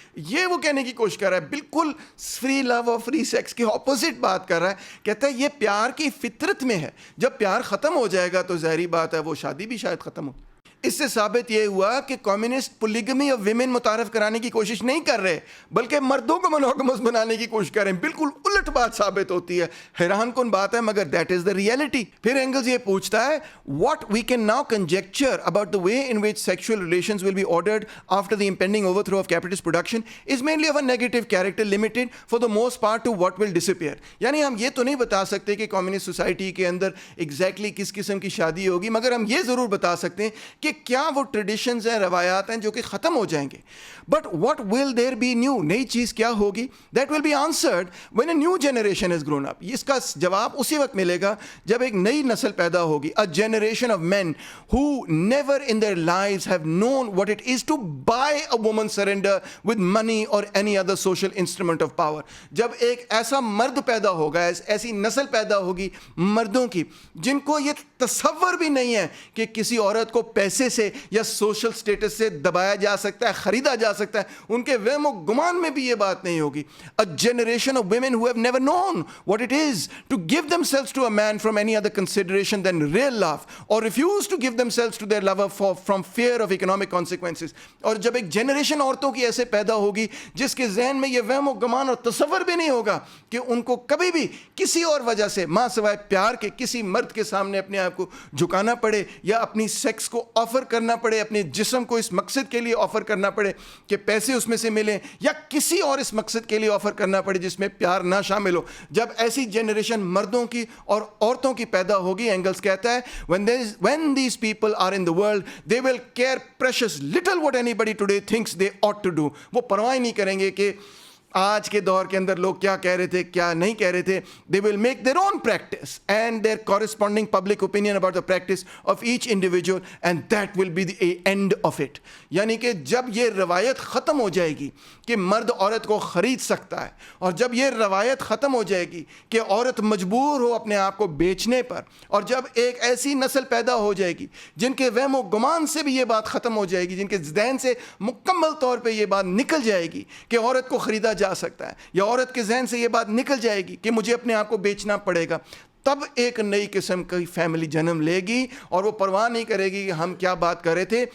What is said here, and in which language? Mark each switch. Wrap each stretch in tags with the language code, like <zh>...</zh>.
<ur>یہ وہ کہنے کی کوشش کر رہا ہے, بالکل فری لو اور فری سیکس کے اپوزٹ بات کر رہا ہے. کہتا ہے یہ پیار کی فطرت میں ہے, جب پیار ختم ہو جائے گا تو ظاہری بات ہے وہ شادی بھی شاید ختم ہو. اس سے ثابت یہ ہوا کہ کمیونسٹ پولیگمی اور ویمن متعارف کرانے کی کوشش نہیں کر رہے بلکہ مردوں کو مونوگمس بنانے کی کوشش کر رہے ہیں. بالکل الٹ بات ثابت ہوتی ہے. حیران کن بات ہے مگر</ur> <en>That is the reality.</en> <ur>پھر اینگلز یہ پوچھتا ہے</ur> <en>What we can now conjecture about the way in which sexual relations will be ordered after the impending overthrow of capitalist production is mainly of a negative character limited for the most part to what will disappear.</en> <ur>یعنی ہم یہ تو نہیں بتا سکتے کہ communist society کے اندر exactly کس قسم کی شادی ہوگی, مگر ہم یہ ضرور بتا سکتے ہیں کہ کیا وہ ٹریڈیشنز ہیں, روایات ہیں جو کہ ختم ہو جائیں گے.</ur> <en>but what will there be new,</en> <ur>نئی چیز کیا ہوگی,</ur> <en>That will be answered when a new generation has grown up.</en> <ur>اس کا جواب اسی وقت ملے گا جب ایک نئی نسل پیدا ہوگی.</ur> <en>A generation of men who never in their lives have known what it is to buy a woman surrender with money or any other social instrument of power.</en> <ur>جب ایک ایسا مرد پیدا ہوگا, ایسی نسل پیدا ہوگی مردوں کی جن کو یہ تصور بھی نہیں ہے کہ کسی عورت کو پیسے سے یا سوشل سٹیٹس سے دبایا جا سکتا ہے, خریدا جا سکتا ہے, ان کے وہم و گمان میں بھی یہ بات نہیں ہوگی.</ur> <en>A generation of women who have never known what it is to give themselves to a man from any other consideration than real love, or refuse to give themselves to their lover from fear of economic consequences.</en> <ur>اور جب ایک generation عورتوں کی ایسے پیدا ہوگی جس کے ذہن میں یہ وہم و گمان اور تصور بھی نہیں ہوگا کہ ان کو کبھی بھی کسی اور وجہ سے ماں سوائے پیار کے کسی مرد کے سامنے اپنے آپ کو جھکانا پڑے یا اپنی سیکس کو آفر کرنا پڑے, اپنے جسم کو اس مقصد کے لیے آفر کرنا پڑے کہ پیسے اس میں سے ملیں, یا کسی اور اس مقصد کے لیے آفر کرنا پڑے جس میں پیار نہ شامل ہو. جب ایسی جنریشن مردوں کی اور عورتوں کی پیدا ہوگی, اینگلز کہتا ہے</ur> <en>when these people are in the world they will care precious little what anybody today thinks they ought to do.</en> <ur>وہ پرواہ نہیں کریں گے کہ آج کے دور کے اندر لوگ کیا کہہ رہے تھے کیا نہیں کہہ رہے تھے.</ur> <en>They will make their own practice and their corresponding public opinion about the practice of each individual, and that will be the end of it.</en> <ur>یعنی کہ جب یہ روایت ختم ہو جائے گی کہ مرد عورت کو خرید سکتا ہے, اور جب یہ روایت ختم ہو جائے گی کہ عورت مجبور ہو اپنے آپ کو بیچنے پر, اور جب ایک ایسی نسل پیدا ہو جائے گی جن کے وہم و گمان سے بھی یہ بات ختم ہو جائے گی, جن کے ذہن سے مکمل طور پہ یہ بات نکل جائے گی کہ عورت کو خریدا جا سکتا ہے, یا عورت کے ذہن سے یہ بات نکل جائے گی کہ مجھے اپنے آپ کو بیچنا پڑے گا, تب ایک نئی قسم کی فیملی جنم لے گی, اور وہ پرواہ نہیں کرے گی کہ ہم کیا بات کر رہے تھے.</ur>